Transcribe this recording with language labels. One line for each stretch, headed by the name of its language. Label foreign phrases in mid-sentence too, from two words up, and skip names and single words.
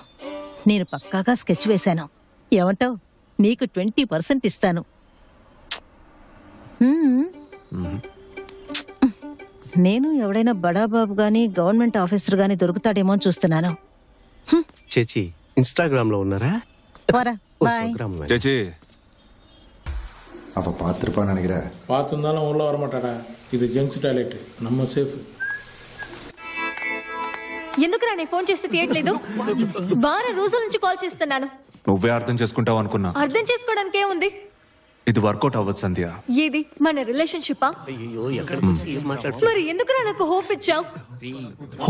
Telugu: నేను పక్కాగా స్కెచ్ వేశాను. ఏమంటావ్? నీకు 20% ఇస్తాను. నేను ఎవడైనా బడాబాబు గాని గవర్నమెంట్ ఆఫీసర్ గాని దొరుకుతాడేమో చూస్తున్నాను. చేచి ఇన్స్టాగ్రామ్ లో ఉన్నారా?
Malayalam: ചേച്ചി
Tamil: அப்போ பார்த்துருப்பான்னு நினைக்கிறேன். பார்த்துருந்தாலும் உள்ள வர மாட்டாடா. இது
English: gents toilet,
Tamil: நம்ம சேஃப்.
Telugu: ఎందుకురా నేను ఫోన్ చేస్తే తీయట్లేదు? వారం రోజుల నుంచి కాల్ చేస్తున్నాను. నువ్వే అర్థం చేసుకుంటావు అనుకున్నా. అర్థం చేసుకోవడానికి ఏముంది? ఇది వర్కౌట్ అవ్వదు సంధ్య. ఏది మన రిలేషన్షిప్పా? మరి ఎందుకురా నాకు హోప్ ఇచ్చావు?